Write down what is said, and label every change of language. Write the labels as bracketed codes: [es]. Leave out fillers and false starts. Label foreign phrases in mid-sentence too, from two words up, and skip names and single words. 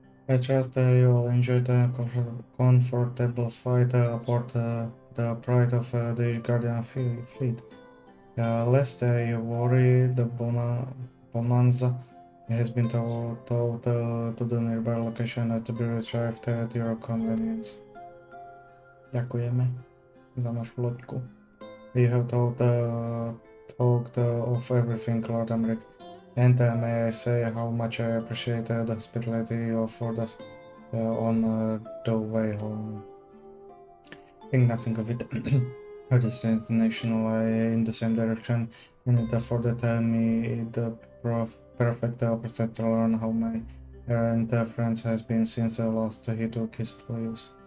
[en] I trust you'll enjoy the comfortable fight aboard the pride of the Guardian fleet. Lest you worry, the Bonanza has been towed to the nearby location to be retrieved at your convenience. [sk] Ďakujeme za našu loďku. [en] You have talked of everything, Lord Emmerich. And may I say how much I appreciate the hospitality you afford us on the way home. Think nothing of it. Our destination lie in the same direction, and it afforded me the perfect opportunity to learn how my errant friends has been since last he took his place.